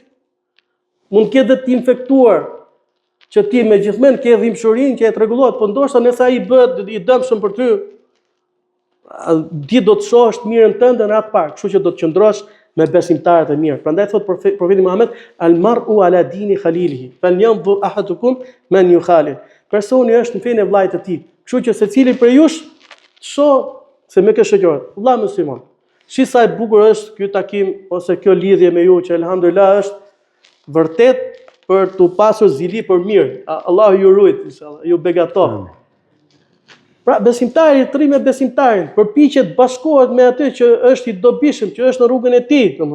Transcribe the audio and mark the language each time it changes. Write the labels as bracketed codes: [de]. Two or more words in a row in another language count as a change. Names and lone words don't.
[sq] Mund të ketë të infektuar, që ti me gjithmonë ke dhimbshurinë që e rregullohet, po ndoshta nëse ai bëhet i dëmshëm për ty, ti do të shohësh të mirën tënde në atë parë, kështu që do të qëndrosh me besimtarët e mirë. Prandaj thot profeti Muhammed, [ar] المرء على دين خليله فلينظر أحدكم من يخالل. [sq] Personi është në fenë e vllajt të tij. Kështu që secili prej jush shoh se me kë shoqërohet. Vëlla musliman. Shi sa e bukur është ky takim ose kjo lidhje me ju që elhamdulillah është vërtet për të pasur zili për mirë. Allahu ju ruaj inshallah, ju begato. Pra besimtari të rrimë me besimtarin, përpiqet bashkohet me atë që është i dobishëm, që është në rrugën e tij, domethënë.